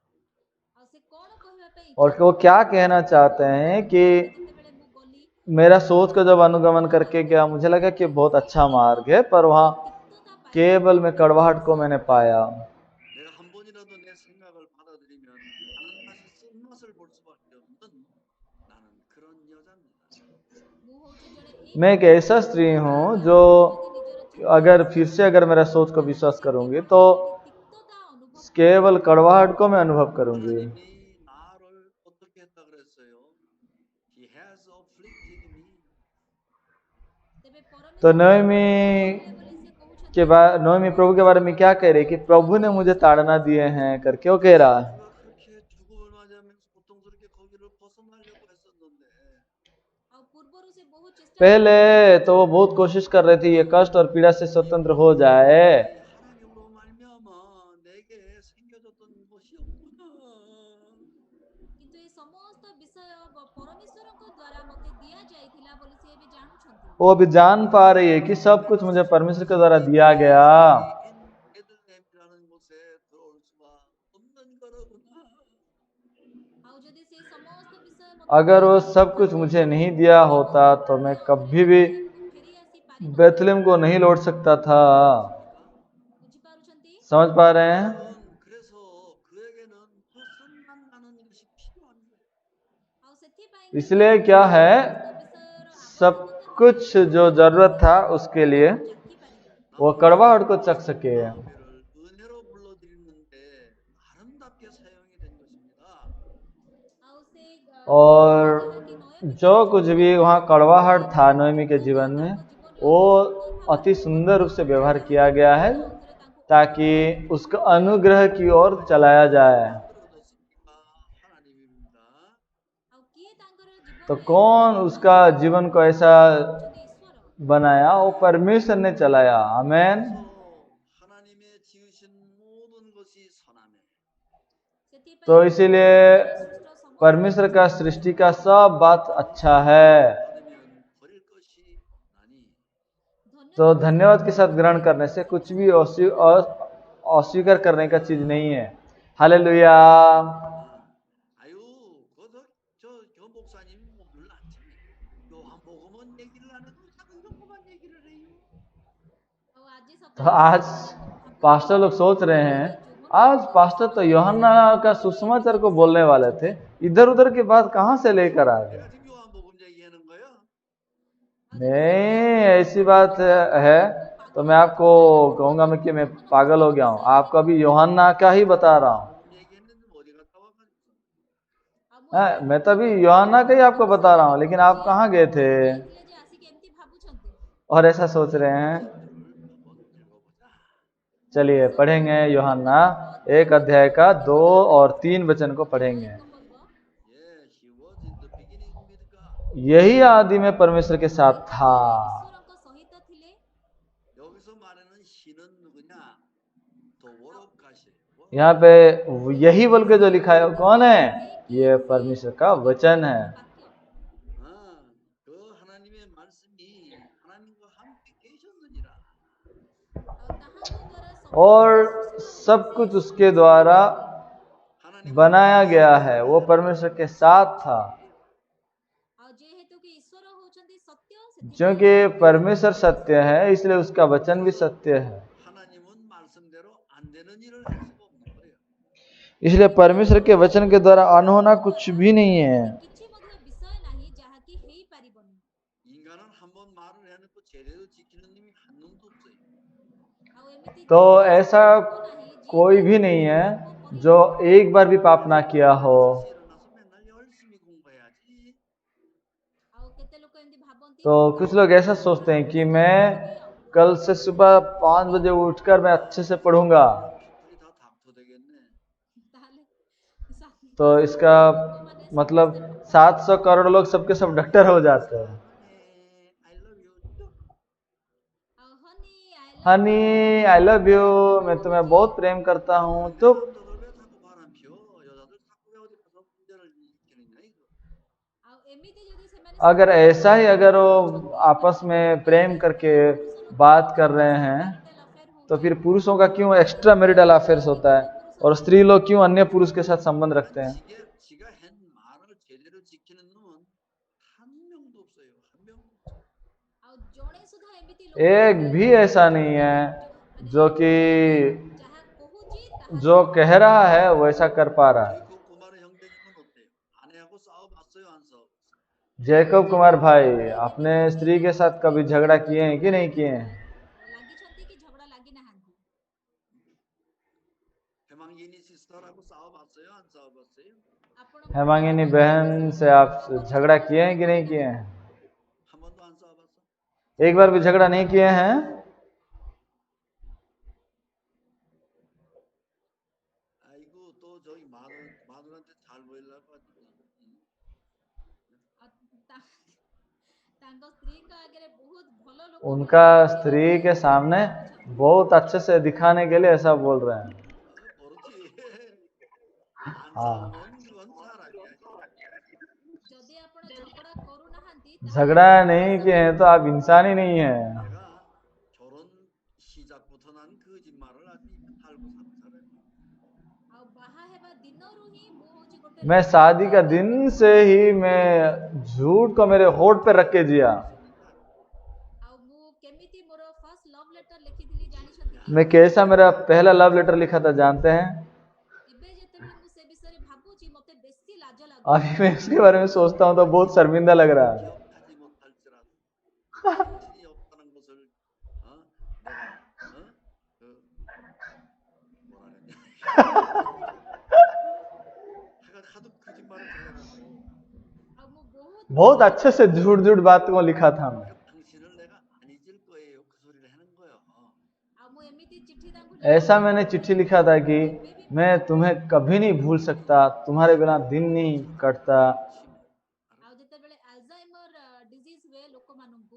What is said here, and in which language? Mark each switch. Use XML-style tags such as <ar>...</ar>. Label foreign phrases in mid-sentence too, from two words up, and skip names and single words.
<hi>और वो क्या कहना चाहते हैं कि मेरा सोच को जब अनुगमन करके गया, मुझे लगा कि बहुत अच्छा मार्ग है, पर वहाँ केवल मैं कड़वाहट को मैंने पाया।</hi> <ko>내가 한 번이라도 내 생각을 받아들이면 나는 다시 쓴맛을 볼 수밖에 없는 나는 그런 여자입니다.</ko> <hi>मैं एक ऐसा स्त्री हूँ जो अगर फिर से अगर मेरा सोच को विश्वास करूंगी तो केवल कड़वाहट को मैं अनुभव करूंगी।</hi> <ko>하나님이 나를 어떻게 했다 그랬어요?</ko> <en>He has afflicted me.</en> <hi>तो नोएमी प्रभु के बारे में क्या कह रही कि प्रभु ने मुझे ताड़ना दिए हैं करके वो कह रहा है।</hi> <ko>내가 그렇게 죽음을 맞이하면서 고통스럽게 거기를 벗어나려고 했었는데</ko> <hi>पहले तो वो बहुत कोशिश कर रही थी ये कष्ट और पीड़ा से स्वतंत्र हो जाए,</hi> <ko>하나님으로 말미암아 내게 생겨졌던 것이 없구나.</ko> <hi>वो अभी जान पा रही है कि सब कुछ मुझे परमेश्वर के द्वारा दिया गया।</hi> <ko>베들레헴이라는 곳에 들어올 수가 없는 거로구나.</ko> <hi>अगर वो सब कुछ मुझे नहीं दिया होता तो मैं कभी भी बेथलेम को नहीं लौट सकता था। समझ पा रहे हैं?</hi> <ko>그래서 그에게는 그 쓴맛 나는 것이 필요한 거예요.</ko> <hi>इसलिए क्या है, सब कुछ जो जरूरत था उसके लिए वो कड़वाहट को चख सके।</hi> <ko>은혜로 불러드리는데 아름답게 사용이 된 것입니다.</ko> <hi>और जो कुछ भी वहाँ कड़वाहट था नोएमी के जीवन में, वो अति सुंदर रूप से व्यवहार किया गया है ताकि उसको अनुग्रह की ओर चलाया जाए।</hi> <ko>하나님입니다.</ko> <hi>तो कौन उसका जीवन को ऐसा बनाया? वो परमेश्वर ने चलाया। आमेन।</hi> <ko>하나님의 지으신 모든 것이 선하며</ko> <hi>तो इसीलिए परमेश्वर का सृष्टि का सब बात अच्छा है।</hi> <ko>받으면 버릴 것이 나니</ko> <hi>तो धन्यवाद के साथ ग्रहण करने से कुछ भी अस्वीकार करने का चीज नहीं है। हालेलुया।</hi> <ko>아유, 저 목사님 오늘 아침에 요한복음은 얘기를 안 해도 자꾸 이런 것만 얘기를 해요.</ko> <or>ଆଉ ଆଜି</or> <hi>तो</hi> <or>ସକାଳେ</or> <hi>आज पास्टर लोग सोच रहे हैं आज पास्टर तो यूहन्ना का सुसमाचार को बोलने वाले थे, इधर उधर की बात कहां से लेकर आ गए।</hi> <ko>내가 지금 요한복음 얘기하는 거야.</ko> <hi>नहीं, ऐसी बात है तो मैं आपको कहूंगा मैं कि मैं पागल हो गया हूँ। आपको अभी यूहन्ना का ही बता रहा हूँ।</hi> <ko>복음 얘기했는데 어디 갔다 와가지고.</ko> <hi>मैं तो अभी यूहन्ना का ही आपको बता रहा हूँ, लेकिन आप कहाँ गए थे</hi> <or>ଯାଇଥିଲେ ଯେ ଆସିକି ଏମିତି ଭାବୁଛନ୍ତି।</or> <hi>और ऐसा सोच रहे हैं।</hi> <ko>한번 읽어보자.</ko> <hi>चलिए पढ़ेंगे यूहन्ना 1 अध्याय का 2 और 3 वचन को पढ़ेंगे।</hi> <en>Yes, he was in the beginning with God.</en> <hi>यही आदि में परमेश्वर के साथ था।</hi> <or>ଈଶ୍ୱରଙ୍କ ସହିତ ଥିଲେ।</or> <ko>여기서 말하는 신은 누구냐? 도워로카시.</ko> <hi>यहाँ पे यही बोल के जो लिखा है वो कौन है? ये परमेश्वर का वचन है।</hi> <ko>그 하나님의 말씀이 하나님과 함께 계셨느니라.</ko> <hi>और सब कुछ उसके द्वारा</hi> <ko>하나님</ko> <hi>बनाया गया है, वो परमेश्वर के साथ था।</hi> <or>ଆଉ ଯେହେତୁ କି ଈଶ୍ୱର ହଉଛନ୍ତି ସତ୍ୟ, ସେଥିପାଇଁ</or> <hi>क्योंकि परमेश्वर सत्य है इसलिए उसका वचन भी सत्य है।</hi> <ko>하나님은 말씀대로 안 되는 일을 할 수가 없는 거예요.</ko> <hi>इसलिए परमेश्वर के वचन के द्वारा अनहोना कुछ भी नहीं है।</hi> <or>କିଛି ମଧ୍ୟ ବିଷୟ ନାହିଁ ଯାହାକି ହେଇପାରିବନି।</or> <ko>인간은 한번 말을 해놓고 제대로 지키는 놈이 한 놈도 없어요.</ko> <or>ଆଉ ଏମିତି</or> <hi>तो ऐसा कोई भी नहीं है जो एक बार भी पाप ना किया हो।</hi> <ko>일어나서 맨날 열심히 공부해야지.</ko> <or>ଆଉ କେତେ ଲୋକ ଏମିତି ଭାବନ୍ତି</or> <hi>तो कुछ लोग ऐसा सोचते हैं कि मैं कल से सुबह 5 बजे उठकर मैं अच्छे से पढ़ूंगा,</hi> <ko>우리 다 닥터 되겠네.</ko> <or>ତାହେଲେ</or> <hi>तो इसका मतलब 700 करोड़ लोग सबके सब डॉक्टर हो जाते हैं।</hi> <en>I love you.</en> <or>ଆଉ ହନି</or> <en>honey I love you,</en> <hi>मैं तुम्हें बहुत प्रेम करता हूँ। तो</hi> <ko>남자들 왜 자꾸 바람 피워? 여자들 자꾸 왜 어디 가서 문제를 일으키느냐 이거.</ko> <or>ଆଉ ଏମିତି ଯଦି ସେମାନେ</or> <hi>अगर ऐसा ही अगर वो आपस में प्रेम करके बात कर रहे हैं तो फिर पुरुषों का क्यों</hi> <en>extra marital affairs</en> <hi>होता है और स्त्री लोग क्यों अन्य पुरुष के साथ संबंध रखते हैं।</hi> <ko>지가 한 말을 제대로 지키는 놈은 한 명도 없어요. 한 명도 없어요.</ko> <or>ଆଉ ଜଣେ ସୁଦ୍ଧା ଏମିତି ଲୋକ</or> <hi>एक भी ऐसा नहीं है जो कि</hi> <or>ଯାହା କହୁଛି ତାହା</or> <hi>जो कह रहा है वैसा कर पा रहा है।</hi> <ko>제이콥 구마르 형제님은 어때요? 아내하고 싸워봤어요? 안 싸워봤어요?</ko> <hi>जैकब कुमार भाई, अपने स्त्री के साथ कभी झगड़ा किए हैं कि नहीं किए हैं?</hi> <or>ଲାଗିଛନ୍ତି କି ଝଗଡ଼ା ଲାଗିନାହାନ୍ତି।</or> <ko>해망이니 시스터라고 싸워봤어요? 안 싸워봤어요?</ko> <or>ଆପଣ</or> <hi>हेमांगिनी बहन से आप झगड़ा किए हैं कि नहीं किए हैं?</hi> <ko>한 번도 안 싸워봤어?</ko> <hi>एक बार भी झगड़ा नहीं किए हैं?</hi> <ko>아이고 또 저기 마누라한테 잘 보이려고 하더니.</ko> <or>ଆଉ ତାଙ୍କ ସ୍ତ୍ରୀଙ୍କ ଆଗରେ ବହୁତ ଭଲ ଲୋକ</or> <hi>उनका स्त्री के सामने बहुत अच्छे से दिखाने के लिए ऐसा बोल रहे हैं।</hi> <ko>그렇지. 안 아. 싸우면 그건 사람이야.</ko> <or>ଯଦି ଆପଣ ଝଗଡ଼ା କରୁନାହାନ୍ତି</or> <hi>झगड़ा नहीं किए हैं तो आप इंसान ही नहीं है।</hi> <ko>내가 결혼 시작부터 난 거짓말을 아주 달고 사는 사람이야.</ko> <or>ଆଉ ବାହା ହେବା ଦିନରୁ ହିଁ ମୁଁ ହଉଛି ଗୋଟେ</or> <hi>मैं शादी का दिन से ही मैं झूठ को मेरे होठ पे रख के जिया।</hi> <or>ଆଉ ମୁଁ କେମିତି ମୋର</or> <en>first love letter</en> <or>ଲେଖିଥିଲି ଜାଣିଛନ୍ତି କି?</or> <hi>मैं कैसा मेरा पहला</hi> <en>love letter</en> <hi>लिखा था जानते हैं?</hi> <or>ଏବେ ଯେତେବେଳେ ମୁଁ ସେ ବିଷୟରେ ଭାବୁଛି ମତେ ବେଶୀ ଲାଜ ଲାଗୁଛି।</or> <hi>अभी मैं इसके बारे में सोचता हूँ तो बहुत शर्मिंदा लग रहा है।</hi> <ko>기억하지 못할지라도 당신이 없다는 것을 내가 그 뭐라 그랬냐 하도 거짓말을 잘해가지고</ko> <or>ଆଉ ମୁଁ ବହୁତ</or> <hi>बहुत अच्छे से झूठ झूठ बात को लिखा था मैं।</hi> <ko>당신을 내가 안 잊을 거예요 그 소리를 하는 거예요.</ko> <or>ଆଉ ମୁଁ ଏମିତି ଚିଠି ତାଙ୍କୁ</or> <hi>ऐसा मैंने चिट्ठी लिखा था कि मैं तुम्हें कभी नहीं भूल सकता, तुम्हारे बिना दिन नहीं कटता।</hi> <or>ଆଉ ଯେତେବେଳେ</or> <en>Alzheimer disease</en> <or>ହୁଏ ଲୋକମାନଙ୍କୁ</or>